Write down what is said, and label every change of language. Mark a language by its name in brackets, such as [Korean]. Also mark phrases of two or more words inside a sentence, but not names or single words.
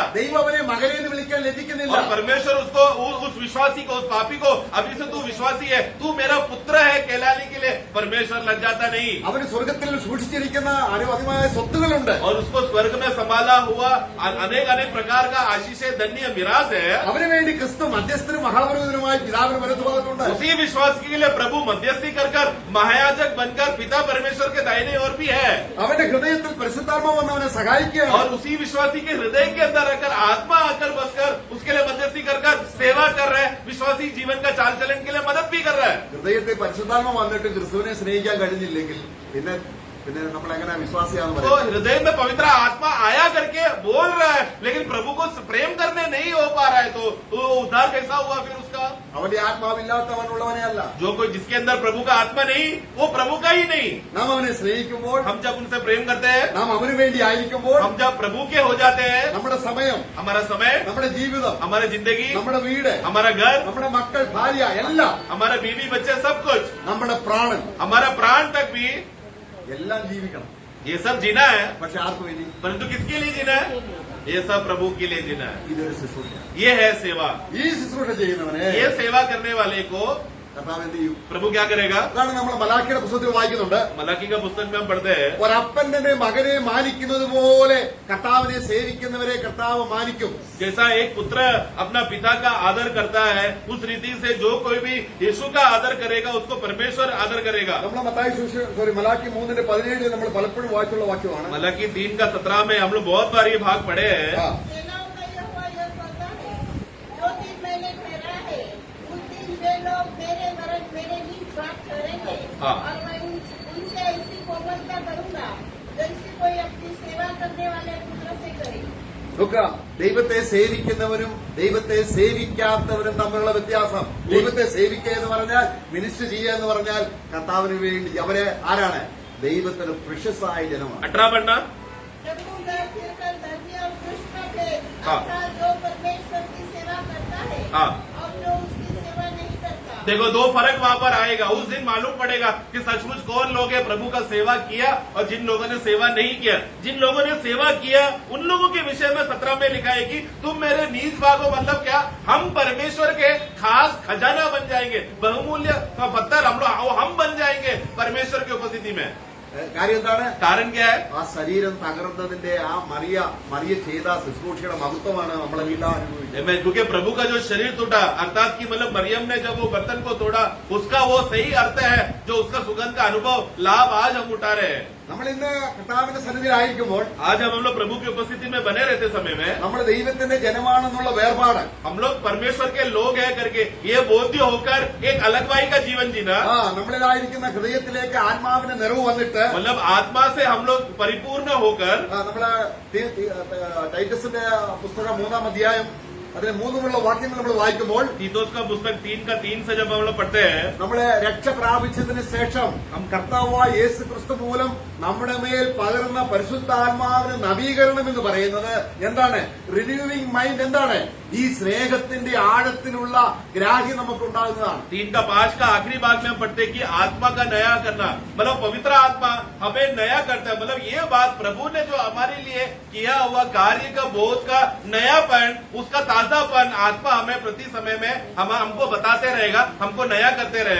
[Malayalam] ദൈവം അവനെ മകനെ എന്ന് വിളിക്കാൻ ലഭിക്കുന്നില്ല. [Hindi] और परमेश्वर उसको उस विश्वासी को, उस पापी को, अभी से तू विश्वासी है, तू मेरा पुत्र है कहलाने के लिए परमेश्वर लग जाता नहीं। [Malayalam] അവന് സ്വർഗത്തിൽ സൂക്ഷിച്ചിരിക്കുന്ന അനവധിമായ സ്വത്തുകളുണ്ട്. [Hindi] और उसको स्वर्ग में संभाला हुआ अनेक अनेक प्रकार का आशीष धन्य मिराज है। [Malayalam] അവന് വേണ്ടി ക്രിസ്തു മധ്യസ്ഥനും മഹാപുരോഹിതനുമായി പിതാവിന് വലത്തുഭാഗത്തുണ്ട്. [Hindi] उसी विश्वास के लिए प्रभु मध्यस्थी कर कर महायाजक बनकर पिता परमेश्वर के दाहिने ओर भी है। [Malayalam] അവന്റെ ഹൃദയത്തിൽ പരിശുദ്ധാത്മാവ് വന്ന് അവനെ സഹായിക്കുകയാണ്. [Hindi] और उसी विश्वासी के हृदय के अंदर आकर आत्मा आकर बसकर उसके लिए मध्यस्थी कर कर सेवा कर रहा है, विश्वासी जीवन का चाल चलन के लिए मदद भी कर रहा है। [Malayalam] ഹൃദയത്തിൽ പരിശുദ്ധാത്മ വന്നിട്ട് ക്രിസ്തുവിനെ സ്നേഹിക്കാൻ കഴിഞ്ഞില്ലെങ്കിൽ പിന്നെ നമ്മൾ എങ്ങനെ വിശ്വാസിയാന്ന് [Hindi] तो [Malayalam] പറയാം? [Hindi] हृदय में पवित्र आत्मा आया करके बोल रहा है, लेकिन प्रभु को प्रेम करने नहीं हो पा रहा है, तो उद्धार कैसा हुआ फिर उसका? [Malayalam] അവന്റെ ആത്മാവില്ലാത്തവനുള്ളവനെ അല്ല. [Hindi] जो कोई जिसके अंदर प्रभु का आत्मा नहीं, वो प्रभु का ही नहीं। [Malayalam] നാം അവനെ സ്നേഹിക്കുമ്പോൾ, [Hindi] हम जब उनसे प्रेम करते हैं, [Malayalam] നാം അവന് വേണ്ടി ആയിരിക്കുമ്പോൾ, [Hindi] हम जब प्रभु के हो जाते हैं, [Malayalam] നമ്മുടെ സമയം, [Hindi] हमारा समय, [Malayalam] നമ്മുടെ ജീവിതം, [Hindi] हमारी जिंदगी, [Malayalam] നമ്മുടെ വീട്, [Hindi] हमारा घर, [Malayalam] നമ്മുടെ മക്കൾ, ഭാര്യ എല്ലാം, [Hindi] हमारा बीवी बच्चे सब कुछ, [Malayalam] നമ്മുടെ പ്രാണൻ [Hindi] हमारा प्राण तक भी, [Malayalam] എല്ലാം ജീവിക്കണം. [Hindi] ये सब जीना है। [Malayalam] പക്ഷെ ആർക്കു വേണ്ടി? [Hindi] परंतु किसके लिए जीना है? ये सब प्रभु के लिए जीना है। [Malayalam] ഇതൊരു ശുശ്രൂഷ. [Hindi] ये है सेवा। [Malayalam] ഈ ശുശ്രൂഷ ചെയ്യുന്നവനെ [Hindi] ये सेवा करने वाले को [Malayalam] കർത്താവ് എന്ത് ചെയ്യും? [Hindi] प्रभु क्या करेगा? [Malayalam] അതാണ് നമ്മൾ മലാക്കിയുടെ പുസ്തകത്തിൽ വായിക്കുന്നുണ്ട്. [Hindi] मलाकी का पुस्तक में हम पढ़ते हैं, [Malayalam] ഒരപ്പൻ തന്റെ മകനെ മാനിക്കുന്നത് പോലെ കർത്താവിനെ സേവിക്കുന്നവരെ കർത്താവ് മാനിക്കും. [Hindi] जैसा एक पुत्र अपना पिता का आदर करता है, उस रीति से जो कोई भी यीशु का आदर करेगा उसको परमेश्वर आदर करेगा। [Malayalam] നമ്മൾ മലാക്കി 3:17 നമ്മൾ പലപ്പോഴും വായിച്ചുള്ള വാക്യമാണ്. [Hindi] मलाकी 3:17 में हम लोग बहुत बार ये भाग पढ़े हैं। ആ, सेनाओं का यहोवा यह कहता है, जो दिन मैंने ठहरा है, उस दिन वे लोग मेरे नींद प्राप्त करेंगे, हाँ। और मैं उनसे ऐसी कोमलता करूंगा जैसे कोई अपनी सेवा करने वाले पुत्र से करे। [Malayalam] നോക്കുക, ദൈവത്തെ സേവിക്കുന്നവരും ദൈവത്തെ സേവിക്കാത്തവരും തമ്മിലുള്ള വ്യത്യാസം. ദൈവത്തെ സേവിക്കുക എന്ന് പറഞ്ഞാൽ, മിനിസ്റ്റർ ചെയ്യുക എന്ന് പറഞ്ഞാൽ കർത്താവിന് വേണ്ടി അവരെ ആരാണ്? ദൈവത്തിന് പ്രശസ്തമായ ജനമാണ്. [Hindi] 18 पढ़ना। जब तुम फिरकर धर्मी और दुष्ट का भेद, हाँ। अर्थात जो परमेश्वर की सेवा करता है हाँ। और जो उसकी सेवा नहीं करता। देखो, दो फर्क वहां पर आएगा। उस दिन मालूम पड़ेगा कि सचमुच कौन लोग हैं प्रभु का सेवा किया और जिन लोगों ने सेवा नहीं किया। जिन लोगों ने सेवा किया उन लोगों के विषय में 17 में लिखा है कि तुम मेरे नीज भागो, मतलब क्या? हम परमेश्वर के खास खजाना बन जाएंगे, बहुमूल्य का पत्थर हम बन जाएंगे परमेश्वर की उपस्थिति में। [Malayalam] കാര്യം എന്താണ്? [Hindi] कारण क्या है? [Malayalam] ആ ശരീരം തകർന്നതിന്റെ ആ മറിയ ചെയ്ത ശുശ്രൂഷയുടെ മഹത്വമാണ് നമ്മളെ വീട്ടാ അനുഭവിക്കുന്നത്. [Hindi] क्योंकि प्रभु का जो शरीर टूटा, अर्थात कि मतलब मरियम ने जब वो बर्तन को तोड़ा, उसका वो सही अर्थ है जो उसका सुगंध का अनुभव लाभ आज हम उठा रहे हैं। [Malayalam] നമ്മൾ ഇന്ന് കർത്താവിന്റെ സന്നിധിയിലായിരിക്കുമ്പോൾ [Hindi] आज हम लोग प्रभु की उपस्थिति में बने रहते समय में [Malayalam] നമ്മൾ ദൈവത്തിന്റെ ജനമാണെന്നുള്ള വേർപാട്, [Hindi] हम लोग परमेश्वर के लोग हैं करके ये बोध्य होकर एक अलगवाई का जीवन जीना, [Malayalam] നമ്മളിലായിരിക്കുന്ന ഹൃദയത്തിലേക്ക് ആത്മാവിന്റെ നിറവ് വന്നിട്ട്, [Hindi] मतलब आत्मा से हम लोग परिपूर्ण होकर, [Malayalam] നമ്മള് ടൈറ്റസിന്റെ പുസ്തകം 3-ാം അധ്യായം അതിലെ 3 വാക്യങ്ങൾ നമ്മൾ വായിക്കുമ്പോൾ, [Hindi] तीतोस का पुस्तक 3:3 से जब हम लोग पढ़ते हैं, [Malayalam] നമ്മളെ രക്ഷ പ്രാപിച്ചതിന് ശേഷം കർത്താവായ യേശു ക്രിസ്തു മൂലം നമ്മുടെ മേൽ പകർന്ന പരിശുദ്ധാത്മാവിന് നവീകരണം എന്ന് പറയുന്നത് എന്താണ്? [English] renewing mind. [Malayalam] എന്താണ്? ഈ സ്നേഹത്തിന്റെ ആഴത്തിലുള്ള ഗ്രാഹ്യം നമുക്കുണ്ടാകുന്നതാണ്. [Hindi] 3:5 का आखिरी भाग में हम पढ़ते हैं कि आत्मा का नया करना, मतलब पवित्र आत्मा हमें नया करता है। मतलब ये बात प्रभु ने जो हमारे लिए किया हुआ कार्य का बोध का नयापन, उसका ताजापन आत्मा हमें प्रति समय में हमको बताते रहेगा, हमको नया करते रहेगा।